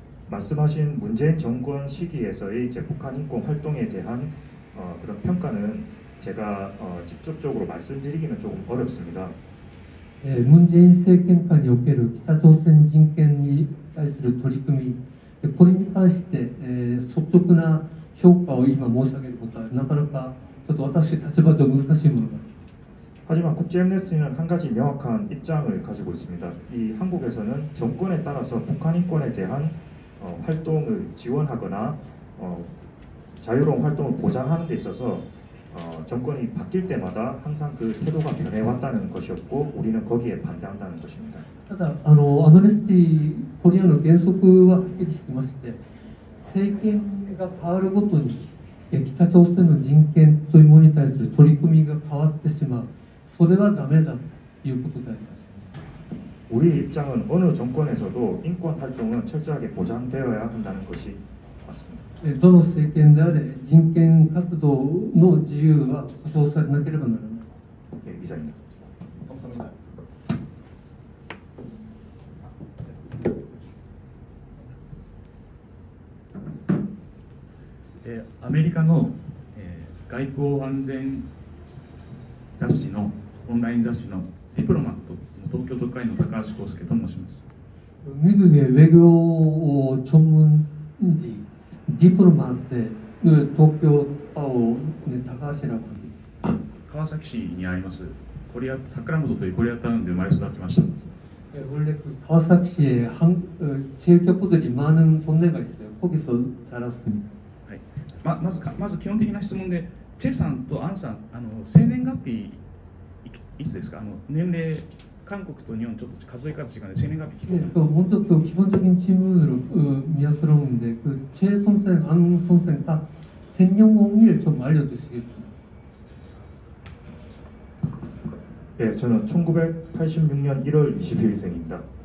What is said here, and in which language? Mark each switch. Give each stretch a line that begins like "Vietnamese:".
Korean: 말씀하신 문재인 정권 시기에서의 이제 북한 인권 활동에 대한 그런 평가는 제가 직접적으로 말씀드리기는 조금 어렵습니다.
Japanese: 文在寅政権下における北朝鮮人権に対する取り組み、これに関して、率直な評価を今申し上げることはなかなかちょっと私立場上難しいものが
Korean: 하지만 국제애니스티는 한 가지 명확한 입장을 가지고 있습니다. 이 한국에서는 정권에 따라서 북한 인권에 대한 활동을 지원하거나 자유로운 활동을 보장하는 데 있어서 정권이 바뀔 때마다 항상 그 태도가 변해왔다는 것이었고 우리는 거기에 반대한다는 것입니다.
Japanese: ただアムネスティコリアの原則ははっきりしてまして、政権が変わるごとに北朝鮮の人権というものに対する取り組みが変わってしまう、それはダメだということであります。
Korean: 우리 입장은 어느 정권에서도 인권 활동은 철저하게 보장되어야 한다는 것이 맞습니다.
Japanese: どの政権であれ人権活動の自由は保障されなければならない。
Korean: 예, 이상입니다. 감사합니다.
Japanese: アメリカの、外交安全雑誌のオンライン雑誌のディプロマット東京特会の高橋康介と申します。
Korean: 미국의 외교 전문지 디플로마트의 도쿄 파오 다카시라고 합니다.
Japanese: 川崎市にあります桜本というコリアタウンで生まれ育ちました。
Korean: 원래 그 가와사키시에 제일교포들이 많은 동네가 있어요. 거기서 자랐습니다.
Japanese: はい、まず基本的な質問で、チェさんとアンさん、生年月日いつですか？年齢、韓国と日本ちょっと数え方違うんで生年月日聞こう。
Korean: 먼저 그 기본적인 질문으로 미안스러운데 그 최 선생, 안 선생 다 생년월일 좀 알려주시겠습니까? 예, 저는 1986년 1월 22일생입니다.